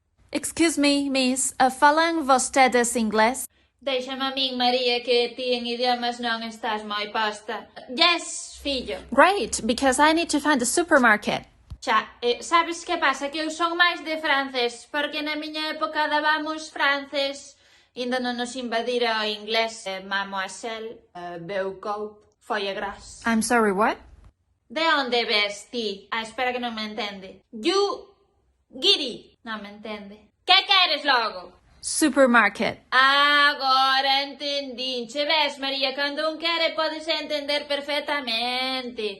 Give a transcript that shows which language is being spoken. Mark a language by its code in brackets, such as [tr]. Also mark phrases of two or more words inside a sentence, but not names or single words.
[en] Excuse me, miss, [gl] falan vostedes inglés? Déixame a min, María, que ti en idiomas non estás moi posta. Yes, fillo. [en] Great, because I need to find the supermarket. [gl] Xa, sabes que pasa? Que eu son máis de francés, porque na miña época dábamos francés, ainda non nos invadira o inglés, [fr] mademoiselle, Beaucoup, [gl] folla gras. [en] I'm sorry, what? [gl] De onde ves ti? Espera que non me entende. You, Giri, non me entende. Que queres logo? Supermarket. Agora entendín. Che ves, María, cando un quere podes entender perfectamente.